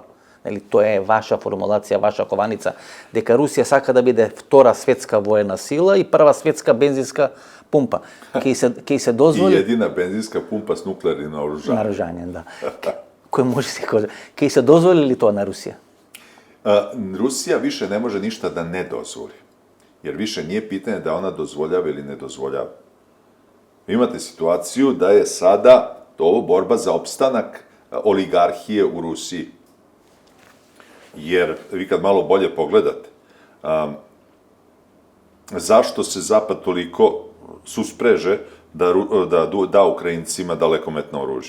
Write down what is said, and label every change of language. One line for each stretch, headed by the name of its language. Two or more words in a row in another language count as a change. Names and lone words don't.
Macedonian: Нели, тоа е ваша формулација, ваша кованица, дека Русија сака да биде втора светска воена сила и прва светска бензинска пумпа. Ке се дозволи... И едина бензинска пумпа с нуклеарни наоружања. Наоружање, да. Кој може се каже. Ке се дозволи ли тоа на Русија?
Serbian: Rusija više ne može ništa da ne dozvoli. Jer više nije pitanje da ona dozvoljava ili ne dozvoljava. Imate situaciju da je sada ovo borba za opstanak oligarhije u Rusiji. Jer vi kad malo bolje pogledate, zašto se Zapad toliko suspreže da Ukrajincima dalekometno oružje?